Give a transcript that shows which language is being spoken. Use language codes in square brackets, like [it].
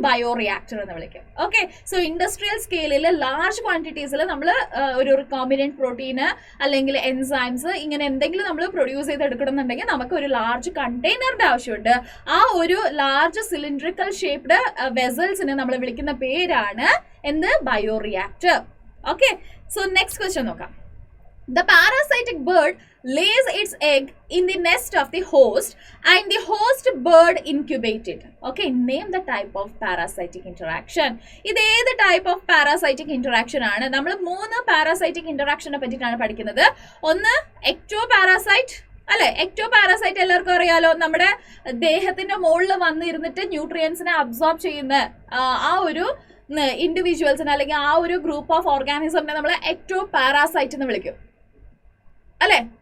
[ml] Bioreactor എന്ന് വിളിക്കും. Okay, so industrial സ്കെയിലിൽ ലാർജ് ക്വാണ്ടിറ്റീസിൽ നമ്മൾ ഒരു റിക്കോംബിനന്റ് പ്രോട്ടീന് അല്ലെങ്കിൽ എൻസൈംസ് ഇങ്ങനെ എന്തെങ്കിലും നമ്മൾ പ്രൊഡ്യൂസ് ചെയ്തെടുക്കണമെന്നുണ്ടെങ്കിൽ നമുക്ക് ഒരു ലാർജ് കണ്ടെയ്നറിന്റെ ആവശ്യമുണ്ട്. ആ ഒരു ലാർജ് സിലിണ്ടറിക്കൽ ഷേപ്ഡ് വെസൽസിനെ നമ്മൾ വിളിക്കുന്ന പേരാണ് എന്ത്? Bioreactor. Okay, so next question നോക്കാം. [en] The parasitic bird lays its egg in the nest of the host and the host bird incubate it. Okay, name the type of parasitic interaction. [ml] ഇത് ഏത് type of parasitic interaction ആണ്? നമ്മൾ 3 parasitic ഇന്ററാക്ഷനെ പറ്റിയിട്ടാണ് പഠിക്കുന്നത്. ഒന്ന് ecto parasite അല്ലെ? Ecto parasite എല്ലാവർക്കും അറിയാലോ. നമ്മുടെ ദേഹത്തിന്റെ മുകളിൽ വന്നിരുന്നിട്ട് ന്യൂട്രിയൻസിനെ അബ്സോർബ് ചെയ്യുന്ന ആ ഒരു ഇൻഡിവിജ്വൽസിനെ അല്ലെങ്കിൽ ആ ഒരു ഗ്രൂപ്പ് ഓഫ് ഓർഗാനിസമിനെ നമ്മൾ എക്ടോ പാരാസൈറ്റ് എന്ന് വിളിക്കും അല്ലെ?